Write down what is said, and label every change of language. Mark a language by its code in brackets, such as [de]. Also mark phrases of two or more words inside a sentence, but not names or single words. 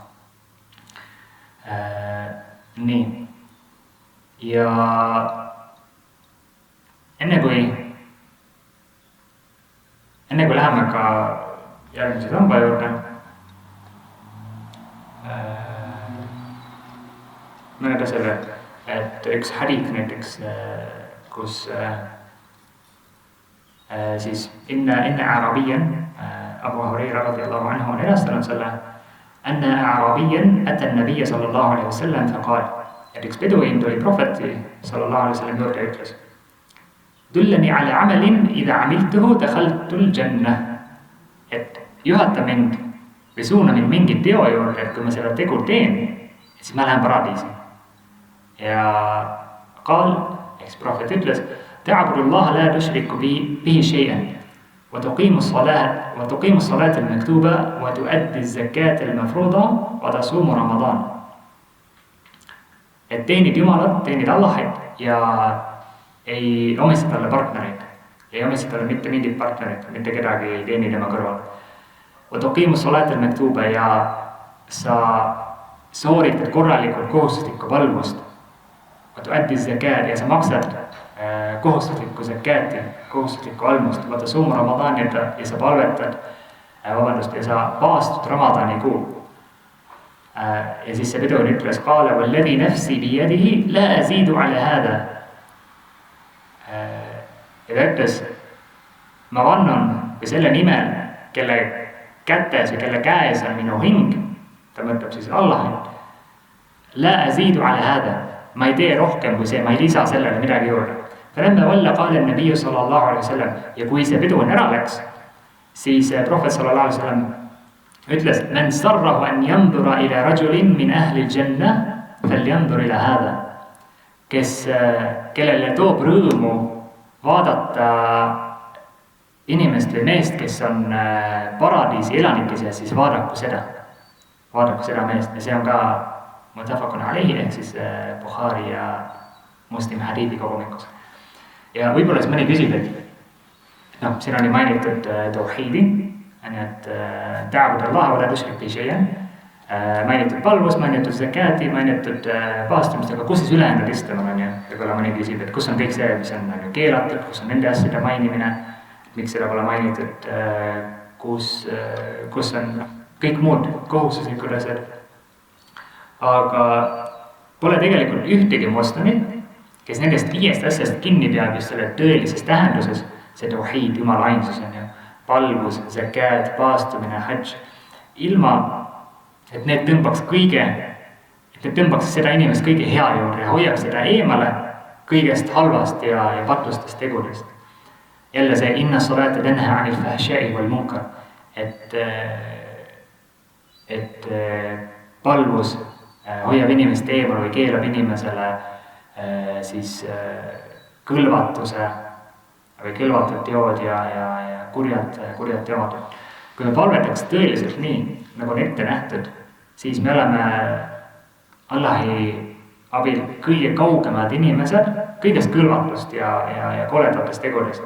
[et] Nii. Ja enne kui läheme ka järgmise samba juurde, mõned asjad, et üks hadiith näiteks, kus siis inna [ar] أعرابيا، أبو هريرة رضي الله عنه [et] on edastanud selle, [ar] أن أعرابيا أتى النبي صلى الله عليه وسلم فقال, [et] et üks beduin tuli prohveti [ar] صلى الله عليه وسلم [et] juurde ja ütles, [ar] دلني على عمل إذا عملته دخلت الجنة, [et] et juhata mind või suuna mind mingi teo juurde, et kui ma seda tegu teen, siis ma lähen paradiisi. [ar] Ja qaal, [et] eks prohvet ütles, [ar] تعبد الله لا تشرك به شيئا وتقيم الصلاة المكتوبة وتؤدي الزكاة المفروضة وتصوم رمضان. [et] Et teenid Jumalat, teenid Allahit ja ei omista talle partnereid, ei omista talle mitte mingit partnerit, mitte kedagi ei teeni tema kõrval. [ar] وتقيم الصلاة المكتوبة [et] ja sa sooritad korralikult kohustuslikku palvust. [ar] وتؤدي الزكاة [et] ja sa maksad kohustuslikku zakati, kohustuslikku almust, vaata suuma Ramadani ja sa palvetad, ja sa paastud Ramadani kuu. Ja siis see piduin ütles, [ar] قال والذي نفسي بيده لا أزيد على هذا. [et] Ja ta ütles, ma vannan või selle nimel, kelle kätes või kelle käes on minu hing, ta mõtleb siis Allahit, [ar] لا أزيد على هذا, [et] ma ei tee rohkem kui see, ma ei lisa sellele midagi juurde. [ar] فلما ولى قال النبي صلى الله عليه وسلم, [et] ja kui see piduin ära läks, siis prohvet [ar] صلى الله عليه وسلم ütles, من سره أن ينظر إلى رجل من أهل الجنة فلينظر إلى هذا, [et] kellele toob rõõmu vaadata inimest või meest, kes on paradiisi elanike seas, siis vaadaku seda meest. Ja see on ka [ar] متفق عليه, [et] ehk siis Bukhari ja Muslim hadiithi kogumikus. Ja võib-olla siis mõni küsib, et siin oli mainitud tawhiidi, et [ar] تعبد الله ولا تشرك به شيئا, [et] mainitud palvus, mainitud zakati, mainitud paastumist, aga kus siis ülejäänud istumine on, ja võib-olla mõni küsib, et kus on kõik see, mis on keelatud, kus on nende asjade mainimine, miks seda pole mainitud, kus on kõik muud kohustuslikud asjad. Aga pole tegelikult ühtegi moslemit, kes nendest 5 asjast kinni peab just selle tõelises tähenduses, see tawhiid, Jumala ainsus on ju, palvus, zakat, paastumine, hajj, ilma et need tõmbaks seda inimest kõige hea juurde ja hoiaks seda eemale kõigest halvast ja patlustest tegudest. Jälle see [ar] إن الصلاة تنهى عن الفحشاء والمنكر, [et] et palvus hoiab inimest eemal või keelab inimesele siis kõlvatuse või kõlvatud teod ja kurjad teod. Kui me palvetaks tõeliselt nii, nagu on ette nähtud, siis me oleme Allahi abil kõige kaugemad inimesed kõigest kõlvatust ja koledatest tegudest.